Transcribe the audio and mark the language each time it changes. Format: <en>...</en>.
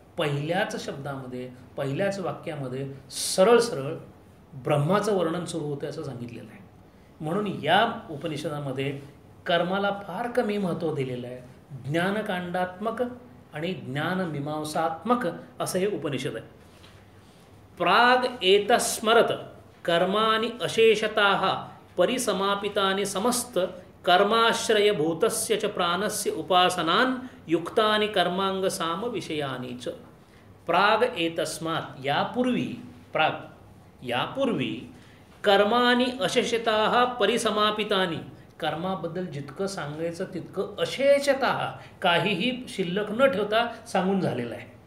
<mr>पहिल्याच शब्दामध्ये, पहिल्याच वाक्यामध्ये सरळ सरळ ब्रह्माचं वर्णन सुरू होतं असं सांगितलेलं आहे. म्हणून या उपनिषदामध्ये कर्माला फार कमी महत्त्व दिलेलं आहे. ज्ञानकांडात्मक आणि ज्ञानमीमांसात्मक असं हे उपनिषद आहे.</mr> <sa>प्राग एतस्मरत कर्माणि अशेषतः परिसमापितानि समस्त कर्माश्रयभूतस्य च प्राणस्य उपासनान् युक्तानि कर्मांग साम विषयानि च. प्राग एतस्मात्</sa> <mr>यापूर्वी, प्राग यापूर्वी</mr> <sa>कर्माणि अशेषतः परिसमापितानि,</sa> <mr>कर्माबद्दल जितकं सांगायचं तितकं अशेषतः काहीही शिल्लक न ठेवता सांगून झालेलं आहे.</mr>